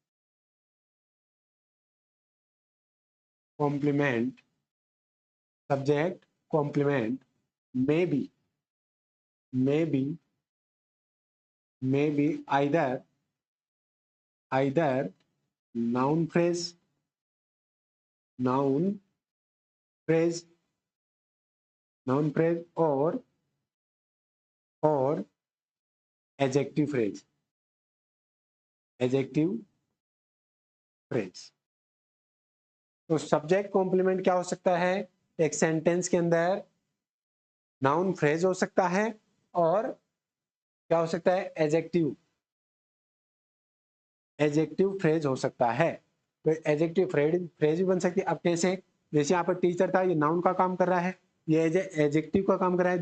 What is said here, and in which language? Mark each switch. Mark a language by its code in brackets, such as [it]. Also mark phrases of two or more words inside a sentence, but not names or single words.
[en] complement, subject complement may be, may be, may be either, either noun phrase, noun phrase, noun phrase और adjective phrase, adjective phrase। [hi] तो [en] subject complement [hi] क्या हो सकता है, एक सेंटेंस के अंदर [en] noun phrase [hi] हो सकता है और क्या हो सकता है, [en] adjective, adjective phrase [hi] हो सकता है। तो [en] adjective phrase [hi] भी बन सकती है। अब कैसे, जैसे यहाँ पर टीचर था, ये नाउन का काम कर रहा है, ये एडजेक्टिव का काम कर रहा है।